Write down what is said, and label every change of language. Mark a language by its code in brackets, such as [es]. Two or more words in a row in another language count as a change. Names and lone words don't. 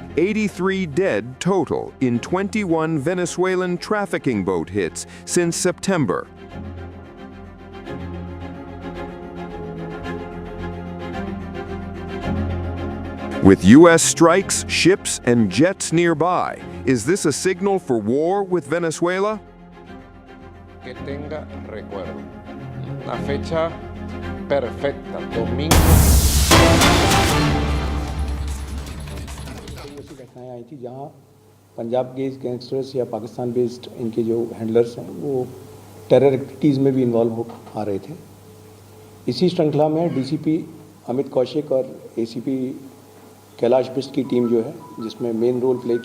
[en] 83 dead total in 21 Venezuelan trafficking boat hits since September. With U.S. strikes, ships, and jets nearby, is this a signal for war with Venezuela? [es] Que tenga recuerdo. Una fecha perfecta, domingo. [hi] ऐसी घटनाएं आई थी जहां पंजाब के गैंगस्टर्स या पाकिस्तान बेस्ड इनके जो हैंडलर्स हैं वो [en] terror activities [hi] में भी इन्वॉल्व हो आ रहे थे। इसी श्रृंखला में डीसीपी अमित कौशिक और एसीपी कैलाश बिस्ट की टीम जो है, जिसमें [en] main role play